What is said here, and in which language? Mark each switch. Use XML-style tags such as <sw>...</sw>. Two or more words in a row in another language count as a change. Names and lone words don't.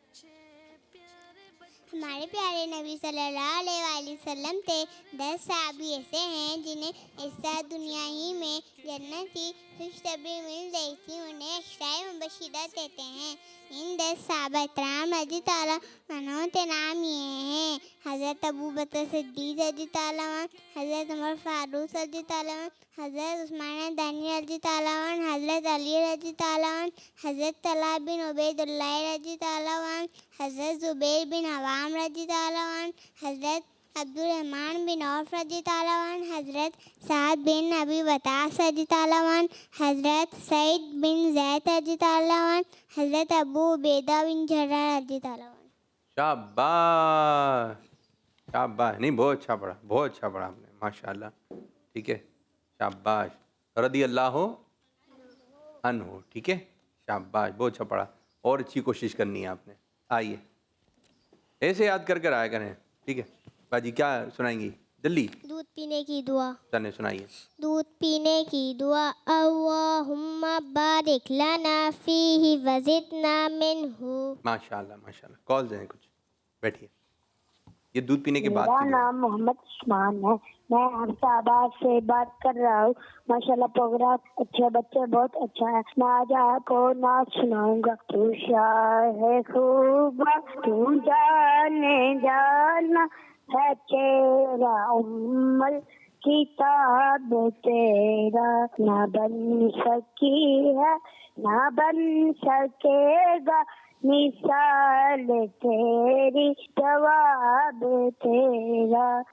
<hi>हमारे प्यारे नबी</hi> <ar>صلى الله عليه وسلم</ar> <hi>थे। 10 सहाबी ऐसे हैं जिन्हें इस दुनिया ही में जन्नती खुशखबरी मिल गई थी, उन्हें अशराए मुबश्शिरा कहते हैं। इन 10 सहाबा</hi> <ar>رضي الله عنهم</ar> <hi>के नाम ये हैं: हज़रत अबू बकर सिद्दीक़</hi> <ar>رضي الله عنه,</ar> <hi>हज़रत उमर फारूक</hi> <ar>رضي الله عنه,</ar> <hi>हज़रत उस्मान गनी</hi> <ar>رضي الله عنه,</ar> <hi>हज़रत अली</hi> <ar>رضي الله عنه,</ar> <hi>हज़रत तलहा बिन उबैदुल्लाह</hi> <ar>رضي الله عنه,</ar> <hi>हज़रत ज़ुबैर बिन अवाम</hi> <ar>رضي الله عنه,</ar> <hi>हज़रत अब्दुर्रहमान बिन औफ</hi> <ar>رضي الله عنه,</ar> <hi>हज़रत साद बिन अबी वक़ास</hi> <ar>رضي الله عنه,</ar> <hi>हज़रत सईद बिन ज़ैद</hi> <ar>رضي الله عنه,</ar> <hi>हज़रत अबू उबैदा बिन जर्राह</hi> <ar>رضي الله عنه.</ar> <hi>शाबाश, शाबाश। नहीं, बहुत अच्छा पढ़ा, बहुत अच्छा पढ़ा आपने, माशाल्लाह। ठीक है, शाबाश।</hi> <ar>رضي الله عنه,</ar> <hi>ठीक है, शाबाश, बहुत अच्छा पढ़ा। और अच्छी कोशिश करनी है आपने। आइए, ऐसे याद कर कर आया करें, ठीक है? बाजी क्या सुनाएंगी जल्दी? दूध पीने की दुआ। चलिए सुनाइए। दूध पीने की दुआ।</hi> <ar>اللهم بارك لنا فيه وزدنا منه.</ar> <hi>माशाल्लाह, माशाल्लाह। कॉल दें कुछ, बैठिए। ये दूध पीने के बाद मेरा नाम मोहम्मद उस्मान है, मैं अहमदाबाद से बात कर रहा हूँ। माशाल्लाह प्रोग्राम अच्छे, बच्चे बहुत अच्छा है। मैं आज आपको नाच सुनाऊंगा। तू शाह खूब तू जाने जाना है, तेरा उम्मल किताब तेरा ना बन सकी है ना बन सकेगा, मिसाल तेरी जवाब तेरा।</hi>